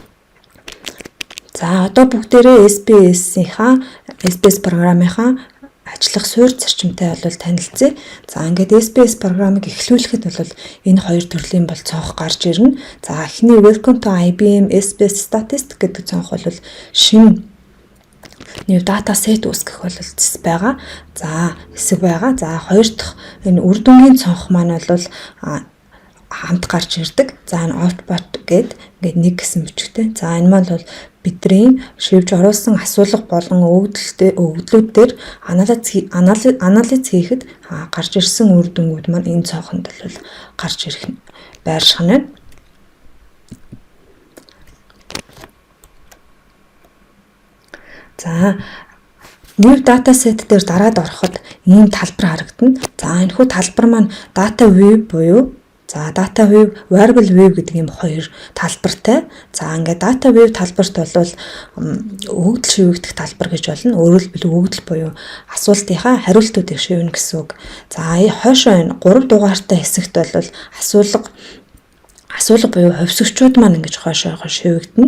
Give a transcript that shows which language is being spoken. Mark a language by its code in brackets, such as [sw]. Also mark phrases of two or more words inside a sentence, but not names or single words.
[mn] За одоо бүгдээрээ SPS програмынхаа ажиллах суурь зарчимтай бол танилцъя. За ингээд SPS програмыг эхлүүлэхэд бол энэ хоёр төрлийн бол цонх гарч ирнэ. За эхний [en] Welcome to IBM SPS Statistics [mn] гэдэг цонх бол шинэ [en] new data set [mn] үүсгэх бол байгаа. За хэсэг байгаа. За хоёр дахь энэ үр дүнгийн цонх маань бол хамт гарч ирдэг. За энэ output гэдэг ингээд нэг гэсэн бичгтэй. За энэ маань бол бидний шивж оруулсан асуулга болон өгөгдлүүд дээр анализ хийхэд гарч ирсэн үр дүнгууд маань энэ цонхонд бол гарч ирэх байрших нь. За [en] new data set [mn] дээр дараад ороход ийм талбар харагдана. За энэхүү талбар маань [en] data view [mn] буюу за [en] data view, variable view [mn] гэдэг ийм хоёр талбартай. За ингээд [en] data view [mn] талбарт бол өгөгдөл шивэгдэх талбар гэж болно. Өөрөөр хэлбэл өгөгдөл буюу асуултынхаа хариултуудыг шивнэ гэсэн үг. За хойшоо энэ 3 дугаартай хэсэгт бол асуулга буюу хувьсгчуд маань ингэж хойшоо шивэгдэнэ.